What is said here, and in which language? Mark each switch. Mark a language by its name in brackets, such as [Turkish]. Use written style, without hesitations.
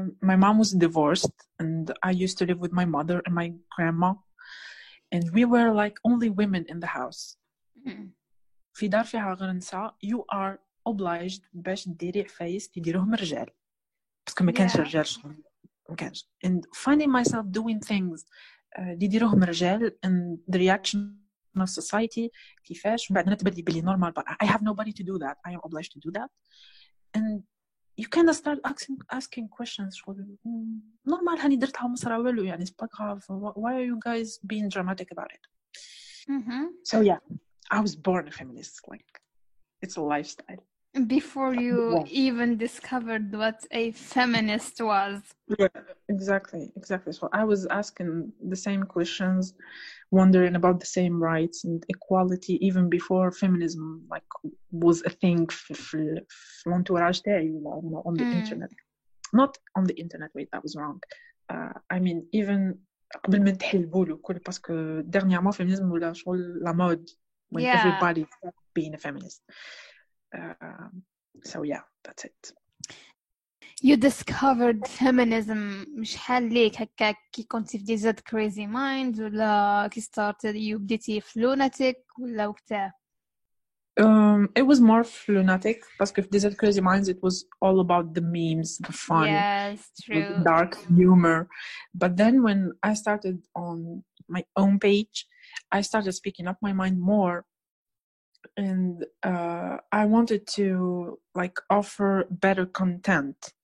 [English] My mom was divorced and I used to live with my mother and my grandma, and we were like only women in the house. [Arabic] في دار فيها غير نساء, [English] you are obliged [Arabic] باش ديري عفايس تديروهم رجال باسكو ما كانش رجال شغل ما كانش. [English] And finding myself doing things [Arabic] اللي يديروهم رجال [English] and the reaction of society [Arabic] كيفاش بعد انا تبدلي بلي [English] normal, but I have nobody to do that. I am obliged to do that. And you kind of start asking questions. [Arabic] normal هاني درتها مصرا والو يعني, [French] c'est pas grave. [English] Why are you guys being dramatic about it? So yeah, I was born a feminist. Like, it's a lifestyle. Before you even discovered what a feminist was. Exactly. So I was asking the same questions, wondering about the same rights and equality even before feminism like was a thing في l'entourage تاعي on the internet. Not on the internet, wait, that was wrong. I mean even [Arabic] قبل ما نتحلبوا له كل باسكو [English] dernièrement feminism ولا شغل [French] la mode [English] when everybody started being a feminist. So yeah, that's it. You discovered feminism [Arabic] شحال ليك هكا كي كنتي في دي زاد crazy minds ولا كي started you بديتي في lunatic ولا وقتها؟ [English] It was more lunatic because if Desert Crazy Minds, it was all about the memes, the fun, yes, true. dark humor. But then when I started on my own page, I started speaking up my mind more, and I wanted to like offer better content.